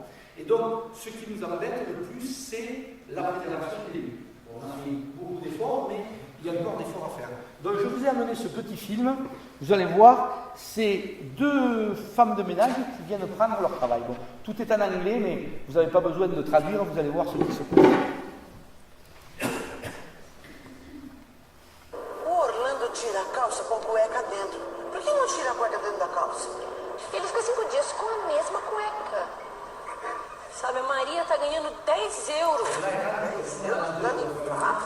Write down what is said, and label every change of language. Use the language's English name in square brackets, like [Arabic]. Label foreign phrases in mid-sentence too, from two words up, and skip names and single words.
[French] Et donc, ce qui nous embête le plus, c'est la préservation des lieux. On a fait beaucoup d'efforts, mais il y a encore d'efforts à faire. Donc je vous ai amené ce petit film, vous allez voir, c'est 2 femmes de ménage qui viennent prendre leur travail. Bon, tout est en anglais, mais vous n'avez pas besoin de traduire, vous allez voir ce qui se passe. [Portuguese] O Orlando tira a calça com cueca dentro. Por que não tira a cueca dentro da calça? Ele fica 5 dias com a mesma cueca. Sabe, a Maria tá ganhando 10 euros. 10 euros? Pra limpar?